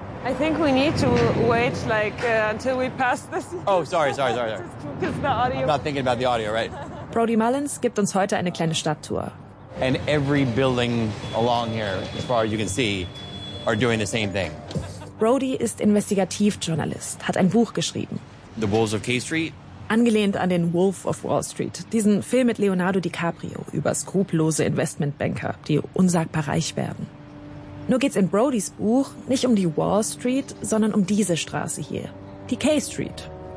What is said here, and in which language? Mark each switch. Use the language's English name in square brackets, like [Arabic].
[English] I think we need to wait until we pass this. Oh, sorry. Just the audio. I'm not thinking about the audio, right? [German] Brody Mullins gibt uns heute eine kleine Stadttour. [English] And every building along here, as far as you can see, are doing the same thing. [German] Brody ist Investigativjournalist, hat ein Buch geschrieben. [English] The Wolves of K Street. [German] Angelehnt an den Wolf of Wall Street, diesen Film mit Leonardo DiCaprio über skrupellose Investmentbanker, die unsagbar reich werden. Nur geht's in Brodys Buch nicht um die Wall Street, sondern um diese Straße hier, die K Street.